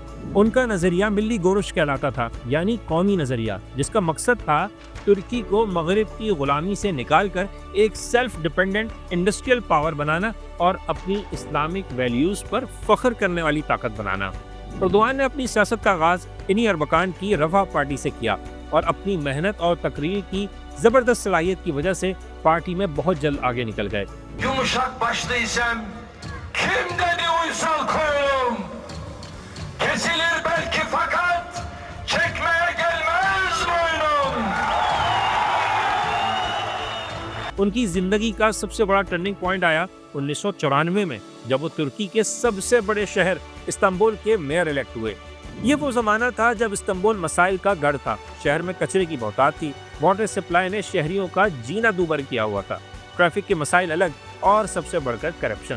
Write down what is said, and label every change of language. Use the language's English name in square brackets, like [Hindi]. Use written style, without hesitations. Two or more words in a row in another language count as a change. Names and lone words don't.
[Urdu] ان کا نظریہ ملی گورش کہلاتا تھا، یعنی قومی نظریہ، جس کا مقصد تھا ترکی کو مغرب کی غلامی سے نکال کر ایک [English] self dependent industrial power [Urdu] بنانا اور اپنی [English] Islamic values [Urdu] پر فخر کرنے والی طاقت بنانا۔ اردوغان نے اپنی سیاست کا آغاز انہی اربکان کی رفح پارٹی سے کیا، اور اپنی محنت اور تقریر کی زبردست صلاحیت کی وجہ سے پارٹی میں بہت جلد آگے نکل گئے۔ [Turkish] Yumuşak başlıysam kim dedi uysal koyun? Kesilir belki fakat çekmeye gelmez boynum. [Urdu] ان کی زندگی کا سب سے بڑا [English] turning point [Urdu] آیا 1994 میں، جب وہ ترکی کے سب سے بڑے شہر استنبول کے [English] mayor elect [Urdu] ہوئے۔ یہ وہ زمانہ تھا جب استنبول مسائل کا گڑھ تھا، شہر میں کچرے کی بہتات تھی، [English] water supply [Urdu] نے شہریوں کا جینا دوبر کیا ہوا تھا، ٹریفک کے مسائل الگ، اور سب سے بڑھ کر کرپشن۔